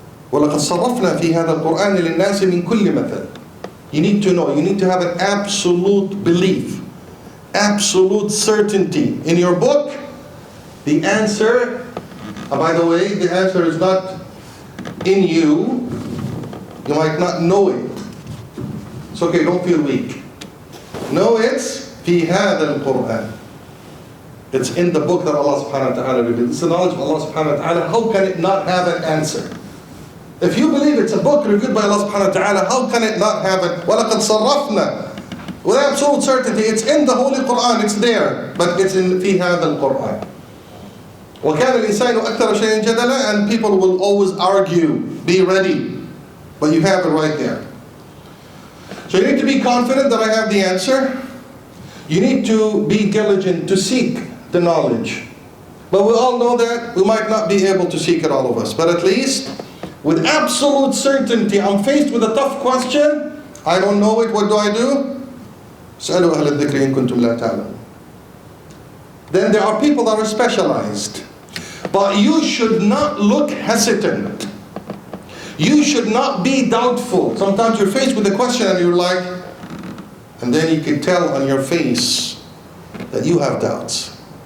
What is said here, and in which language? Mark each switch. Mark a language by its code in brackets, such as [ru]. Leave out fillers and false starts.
[ar] وَلَقَدْ صَرَّفْنَا فِي هَذَا الْقُرْآنِ لِلنَّاسِ مِنْ كُلِّ مَثَلٍ. [en] You need to know, you need to have an absolute belief, absolute certainty. In your book, the answer, by the way, the answer is not in you. You might not know it. It's okay, don't feel weak. No, it's [ar] في هذا القرآن. [en] It's in the book that Allah subhanahu wa ta'ala revealed. It's the knowledge of Allah subhanahu wa ta'ala. How can it not have an answer? If you believe it's a book revealed by Allah subhanahu wa ta'ala, how can it not have it? [ar] وَلَقَدْ صَرَّفْنَا. [en] With absolute certainty, it's in the Holy Quran, it's there. But it's in [ar] في هذا القرآن. وَكَانَ الْإِنسَانُ أَكْثَرَ شَيْءٍ جَدَلًا. [en] And people will always argue. Be ready. But you have it right there. So you need to be confident that I have the answer. You need to be diligent to seek the knowledge. But we all know that we might not be able to seek it, all of us. But at least, with absolute certainty, I'm faced with a tough question. I don't know it, what do I do? [ar] اسألوا أهل الذكر إن كنتم لا تعلمون. [en] Then there are people that are specialized. But you should not look hesitant. You should not be doubtful. Sometimes you're faced with a question and you're like, and then you can tell on your face that you have doubts.